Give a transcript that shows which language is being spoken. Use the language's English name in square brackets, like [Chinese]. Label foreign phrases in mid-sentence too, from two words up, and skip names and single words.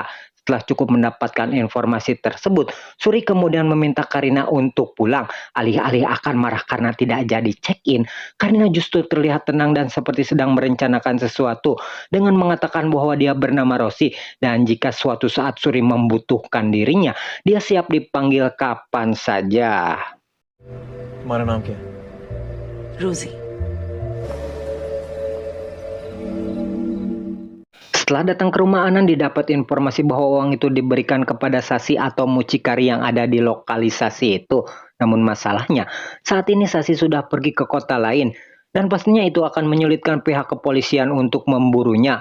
[Indonesian] Setelah cukup mendapatkan informasi tersebut, Suri kemudian meminta Karina untuk pulang. Alih-alih akan marah karena tidak jadi check-in, Karina justru terlihat tenang dan seperti sedang merencanakan sesuatu dengan mengatakan bahwa dia bernama Rosi dan jika suatu saat Suri membutuhkan dirinya, dia siap dipanggil kapan saja. [Hindi] तुम्हारा नाम क्या है? रोजी। [Indonesian] Setelah datang ke rumah Anan, didapat informasi bahwa uang itu diberikan kepada Sasi atau mucikari yang ada di lokalisasi itu. Namun masalahnya, saat ini Sasi sudah pergi ke kota lain, dan pastinya itu akan menyulitkan pihak kepolisian untuk memburunya.